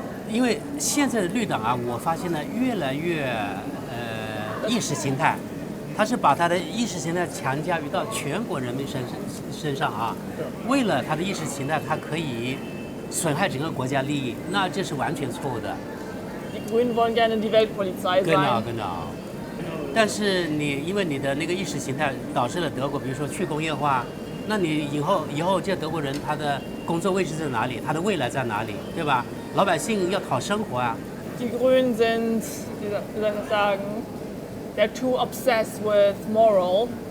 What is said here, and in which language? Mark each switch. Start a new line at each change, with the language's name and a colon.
Chinese: 因为现在的绿党啊，我发现呢越来越意识形态。他是把他的意识形态强加于到全国人民身上啊，为了他的意识形态，他可以损害整个国家利益，那这是完全错误的。
German: Die Grünen wollen gerne die Weltpolizei sein。 genau。
Chinese: 但是因为你的那个意识形态导致了德国，比如说去工业化，那你以后这德国人他的工作位置在哪里，他的未来在哪里，对吧？老百姓要讨生活啊。
German: Die Grünen sind, wie soll ich das sagen?
English: They're too obsessed with moral.